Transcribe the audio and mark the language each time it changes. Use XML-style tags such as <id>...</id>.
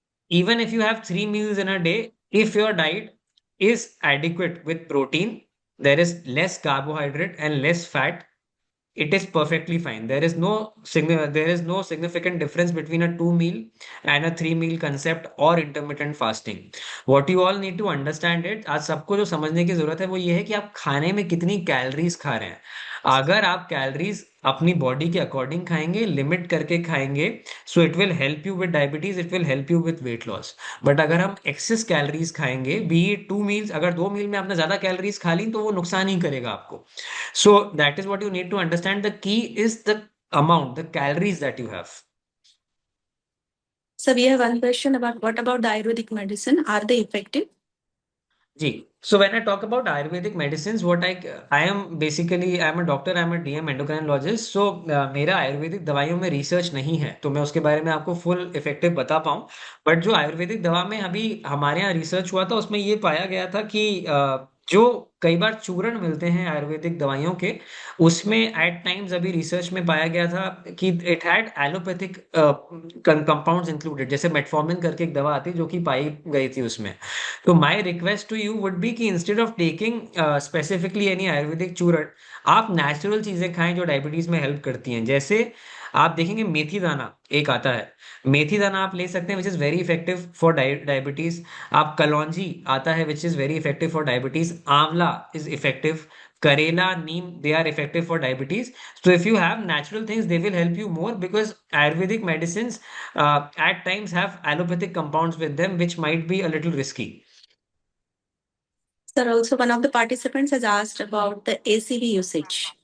<en>Even if you have three meals in a day, if your diet is adequate with protein, there is less carbohydrate and less fat, it is perfectly fine. There is no significant difference between a two meal and a three meal concept or intermittent fasting. What you all need to understand it,</en> <hi>आज सबको जो समझने की जरूरत है वो ये है कि आप खाने में कितनी कैलोरीज खा रहे हैं। अगर आप कैलोरीज अपनी बॉडी के अकॉर्डिंग खाएंगे, लिमिट करके खाएंगे,</hi> <en>So it will help you with diabetes, it will help you with weight loss.</en> <hi>But अगर हम एक्सेस कैलोरीज खाएंगे,</hi> <en>be it two meals,</en> <hi>अगर दो मील में आपने ज्यादा कैलोरीज खा ली तो वो नुकसान ही करेगा आपको।</hi> <en>So that is what you need to understand. The key is the amount, the calories that you have. So we have one question about what about the Ayurvedic medicine? Are they effective? जी, so when I talk about Ayurvedic medicines, what I am basically I'm a doctor, I'm a DM endocrinologist.</en> <hi>So मेरा आयुर्वेदिक दवाइयों में research नहीं है तो मैं उसके बारे में आपको फुल इफेक्टिव बता पाऊँ। बट जो आयुर्वेदिक दवा में अभी हमारे यहाँ रिसर्च हुआ था उसमें ये पाया गया था कि जो कई बार चूर्ण मिलते हैं आयुर्वेदिक दवाइयों के, उसमें एट टाइम्स अभी रिसर्च में पाया गया था कि</hi> <en>it had allopathic compounds included,</en> <hi>जैसे मेटफॉर्मिन करके एक दवा आती है जो कि पाई गई थी उसमें।</hi> <en>तो my request to you would be कि instead of taking specifically any Ayurvedic churna,</en> <hi>आप नेचुरल चीजें खाएं जो डायबिटीज में हेल्प करती हैं। जैसे आप देखेंगे मेथी दाना एक आता है, मेथी दाना आप ले सकते हैं</hi> <en>Which is very effective for diabetes.</en> <hi>आप कलौंजी आता है</hi> <en>Which is very effective for diabetes. Amla is effective. Karela, neem, they are effective for diabetes. So if you have natural things, they will help you more because Ayurvedic medicines at times have allopathic compounds with them, which might be a little risky. Sir, also one of the participants has asked about the ACV usage.</en>